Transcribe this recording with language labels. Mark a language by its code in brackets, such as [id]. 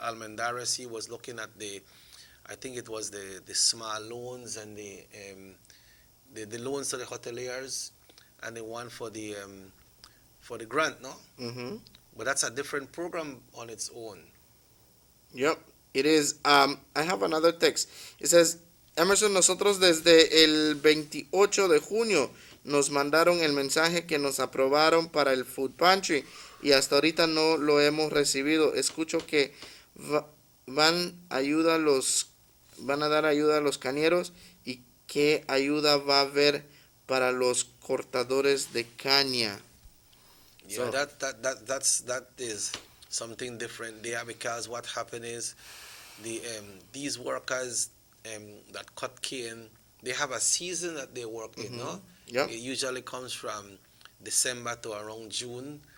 [en] Almendares, he was looking at I think it was the small loans and the loans to the hoteliers, and the one for the grant, no? Mm-hmm. But that's a different program on its own. Yep, it is. I have another text. It says, [es] Emerson, nosotros desde el 28 de junio nos mandaron el mensaje que nos aprobaron para el Food Pantry y hasta ahorita no lo hemos recibido. Escucho que van a dar ayuda a los cañeros, y qué ayuda va a haber para los cortadores de caña. [en] Yeah, that is something different there, because what happened is these workers that cut cane, they have a season that they work in, no? Yep. It usually comes from December to around June.